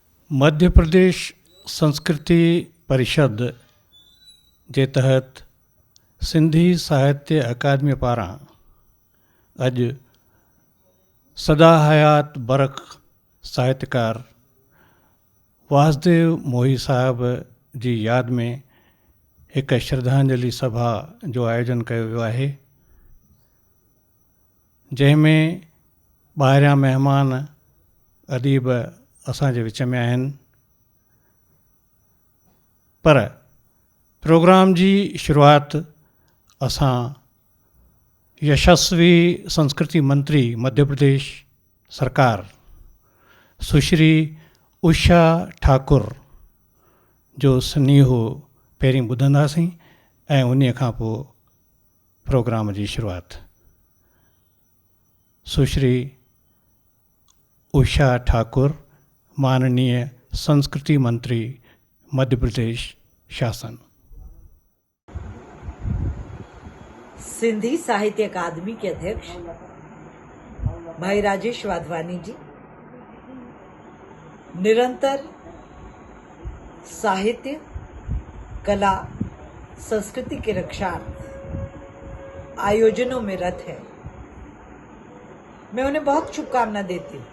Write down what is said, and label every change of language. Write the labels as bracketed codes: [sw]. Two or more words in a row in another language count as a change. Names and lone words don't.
[sd] मध्य प्रदेश संस्कृति परिषद जे तहत सिंधी साहित्य अकादमी पारां अॼु सदा हयात बरख साहित्यकार वासुदेव मोही साहब जी यादि में हिकु श्रद्धांजलि सभा जो आयोजन कयो वियो आहे, जंहिंमें ॿाहिरियां महिमान अदीब असांजे विच में आहिनि, पर प्रोग्राम जी शुरूआति असां यशस्वी संस्कृति मंत्री मध्य प्रदेश सरकार सुश्री उषा ठाकुर जो स्नेहो पहिरीं ॿुधंदासीं ऐं उन खां पोइ प्रोग्राम जी शुरूआति। सुश्री उषा ठाकुर, माननीय संस्कृति मंत्री मध्य प्रदेश शासन। [hi] सिंधी साहित्य अकादमी के अध्यक्ष भाई राजेश वाधवानी जी, निरंतर साहित्य, कला, संस्कृति के रक्षार्थ आयोजनों में रत है, मैं उन्हें बहुत शुभकामना देती हूँ।